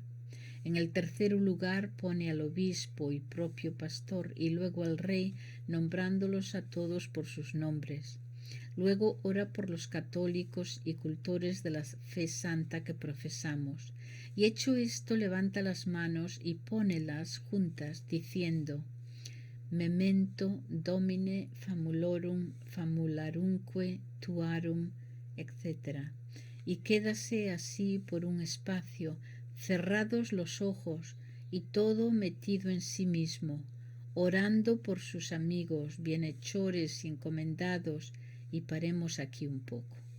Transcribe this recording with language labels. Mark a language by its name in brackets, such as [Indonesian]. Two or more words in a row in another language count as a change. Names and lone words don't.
[Spanish] En el tercer lugar pone al obispo y propio pastor y luego al rey, nombrándolos a todos por sus nombres. Luego ora por los católicos y cultores de la fe santa que profesamos. Y hecho esto, levanta las manos y pónelas juntas, diciendo: [Latin] Memento Domine famulorum famularumque tuarum, [Spanish] etc. Y quédase así por un espacio, cerrados los ojos y todo metido en sí mismo, orando por sus amigos, bienhechores y encomendados. Y paremos aquí un poco.